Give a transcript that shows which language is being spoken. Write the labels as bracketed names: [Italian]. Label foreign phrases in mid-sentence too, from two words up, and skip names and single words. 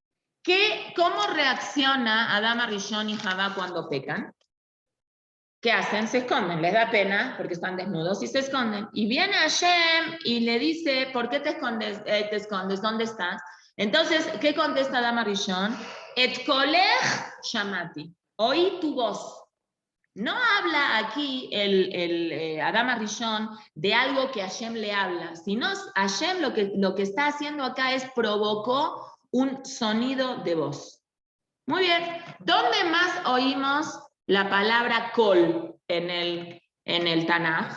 [Spanish] ¿Cómo reacciona Adán Arishon y Javá cuando pecan? ¿Qué hacen? Se esconden, les da pena porque están desnudos y se esconden. Y viene Hashem y le dice, ¿por qué te escondes? ¿Dónde estás? Entonces, ¿qué contesta Adán Arishon? [Hebrew] את קולך שמעתי. [Spanish] Oí tu voz. No habla aquí Adán Arishon de algo que Hashem le habla, sino Hashem lo que está haciendo acá es provocó un sonido de voz. Muy bien, ¿dónde más oímos la palabra kol en el Tanaj?